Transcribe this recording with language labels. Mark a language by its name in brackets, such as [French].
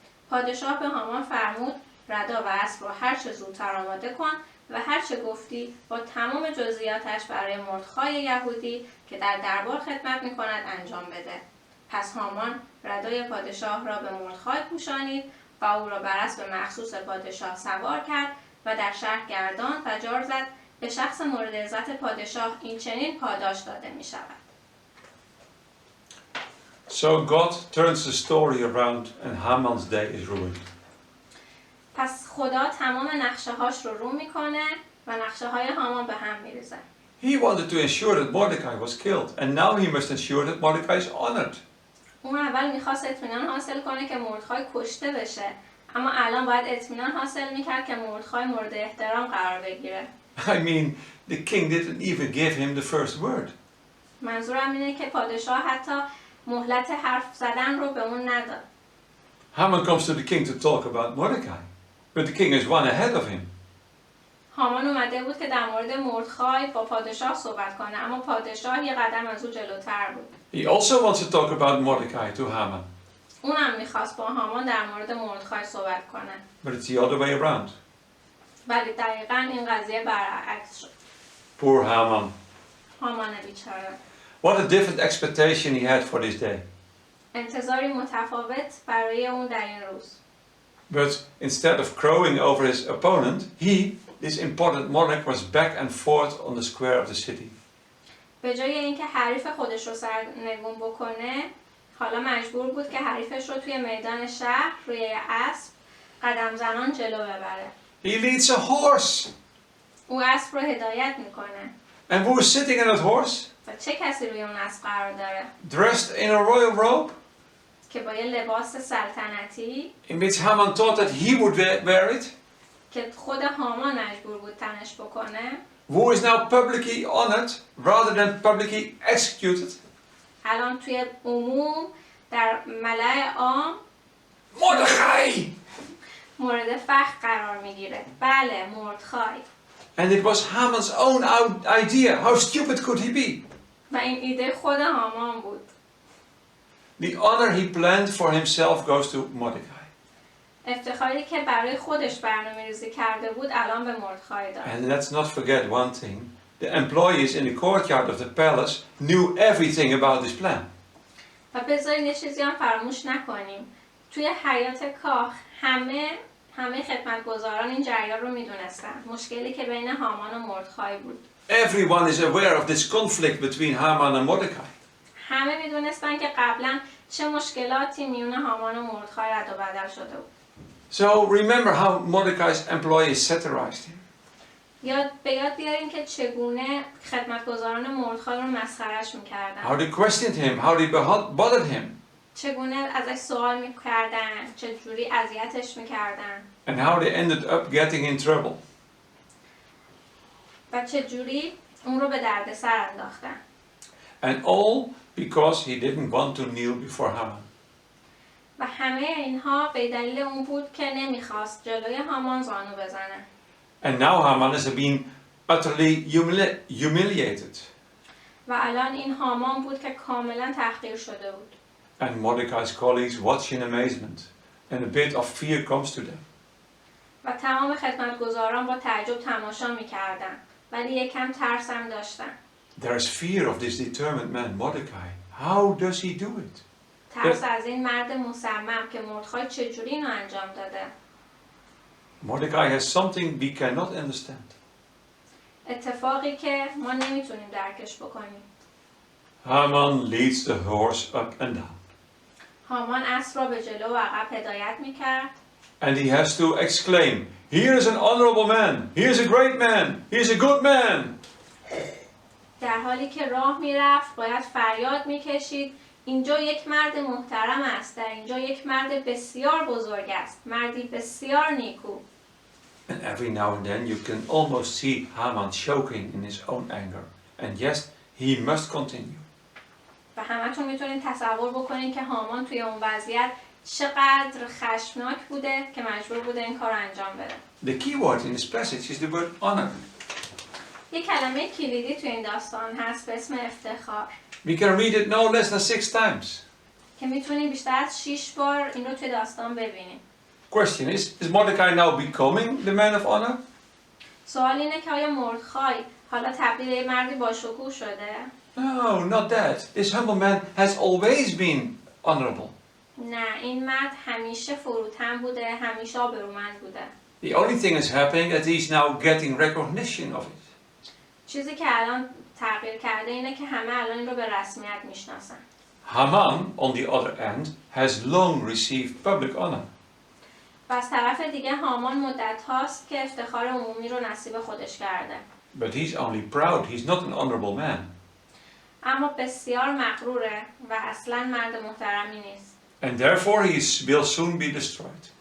[Persian] پادشاه به هامان فرمود ردا و اسب را هر چه زودتر آماده کن و هر چه گفتی با تمام جزئیاتش برای مردخای یهودی که در دربار خدمت می‌کند انجام بده. پس هامان ردای پادشاه را به مردخای پوشانید و او را بر اسب مخصوص پادشاه سوار کرد و در شهر گرداند و جار زد به شخص مورد عزت پادشاه این چنین پاداش داده می شود. [English] So God turns the story around and Haman's day is ruined. [Persian] پس خدا تمام نقشه هاش رو میکنه و نقشه های هامان به هم میریزه. [English] He wanted to ensure that Mordecai was killed, and now he must ensure that Mordecai is honored. [Persian] اون اول میخواست اطمینان حاصل کنه که مردخای کشته بشه، اما الان باید اطمینان حاصل میکرد که مردخای مورد احترام قرار بگیره. [English] I mean, the king didn't even give him the first word. [Persian] منظورم اینه که پادشاه حتی مهلت حرف زدن رو به اون نداد. [English] Haman comes to the king to talk about Mordecai, but the king is one ahead of him. [Persian] هامان اومده بود که در مورد مردخای با پادشاه صحبت کنه، اما پادشاه یه قدم از او جلوتر بود. [English] He also wants to talk about Mordecai to Haman, [Persian] اونم میخواست با هامان در مورد مردخای صحبت کنه. [English] but it's the other way around. [Persian] ولی دقیقاً این قضیه برعکس شد. [English] Poor Haman. [Persian] هامان بیچاره. [English] What a different expectation he had for this day. [Persian] انتظاری متفاوت برای اون در این روز. [English] But instead of crowing over his opponent, this important monarch, was back and forth on the square of the city. [Persian] به جای اینکه حریف خودش رو سرنگون بکنه، حالا مجبور بود که حریفش رو توی میدان شهر روی اسب قدم زنان جلو ببره. [English] He leads a horse. [Persian] او اسب رو هدایت میکنه. [English] And who is sitting on that horse? [Persian] و چه کسی روی اون اسب قرار داره؟ [English] Dressed in a royal robe, [Persian] که با یه لباس سلطنتی [English] in which Haman thought that he would wear it. [Persian] که خود هامان مجبور بود تنش بکنه. [English] Who is now publicly honored rather than publicly executed? [Persian] الان توی عموم در ملأ عام [English] Mordecai! [Persian] مورد فخر قرار میگیره. بله، مردخای. [English] And it was Haman's own idea. How stupid could he be? [Persian] و این ایده خود هامان بود. [English] The honor he planned for himself goes to Mordecai. [Persian] افتخاری که برای خودش برنامه‌ریزی کرده بود الان به مردخای داد. [English] And let's not forget one thing. The employees in the courtyard of the palace knew everything about this plan. [Persian] و بذارین یه چیزی هم فراموش نکنیم. توی حیات کاخ همه خدمتگزاران این جریان رو میدونستن. مشکلی که بین هامان و مردخای بود. [English] Everyone is aware of this conflict between Haman and Mordecai. [Persian] همه میدونستن که قبلا چه مشکلاتی میون هامان و مردخای رد و بدل شده بود. [English] So remember how Mordecai's employees satirized him. [Persian] به یاد بیارین که چگونه خدمتگزاران مردخای رو مسخرهش میکردن. [English] How they questioned him, how they bothered him. [Persian] چگونه ازش سوال میکردن، چجوری اذیتش میکردن. [English] And how they ended up getting in trouble. [Persian] و چجوری اون رو به دردسر انداختن. [English] And all because he didn't want to kneel before Haman. [Persian] و همه اینها به دلیل اون بود که نمیخواست جلوی هامان زانو بزنه. [English] And now Haman is being utterly humiliated. [Persian] و الان این هامان بود که کاملا تحقیر شده بود. [English] And Mordecai's colleagues watch in amazement. And a bit of fear comes to them. [Persian] و تمام خدمتگزاران با تعجب تماشا میکردن. ولی یکم ترس هم داشتن. [English] There is fear of this determined man, Mordecai. How does he do it? [Persian] ترس از این مرد مصمم که مردخای چجوری اینو انجام داده. [English] Mordecai has something we cannot understand. [Persian] اتفاقی که ما نمیتونیم درکش بکنیم. [English] Haman leads the horse up and down. [Persian] هامان اسب را به جلو و عقب هدایت میکرد. [English] And he has to exclaim, here is an honorable man, he is a great man, he is a good man. [Persian] در حالی که راه میرفت باید فریاد میکشید اینجا یک مرد محترم است، در اینجا یک مرد بسیار بزرگ است، مردی بسیار نیکو. [English] And every now and then you can almost see Haman choking in his own anger. And yes, he must continue. [Persian] و همتون میتونید تصور بکنید که هامان توی اون وضعیت چقدر خشمناک بوده که مجبور بوده این کار انجام بده. [English] The key word in this passage is the word honor. [Persian] یک کلمه کلیدی توی این داستان هست به اسم افتخار. [English] We can read it no less than 6 times. [Persian] که میتونیم بیشتر از 6 بار این رو توی داستان ببینیم. [English] Question is Mordecai now becoming the man of honor? [Persian] سوال اینه که آیا مردخای حالا تبدیل به مردی با شکوه شده؟ [English] No, not that. This humble man has always been honorable. [Persian] نه، این مرد همیشه فروتن بوده، همیشه آبرومند بوده. [English] The only thing is happening that he's now getting recognition of it. [Persian] چیزی که الان تغییر کرده اینه که همه الان این رو به رسمیت میشناسن. [English] Haman, on the other hand, has long received public honor. [Persian] و از طرف دیگه هامان مدت هاست که افتخار عمومی رو نصیب خودش کرده. [English] But he's only proud. He's not an honorable man. [Persian] اما بسیار مغروره و اصلا مرد محترمی نیست. [English] And therefore will soon be destroyed.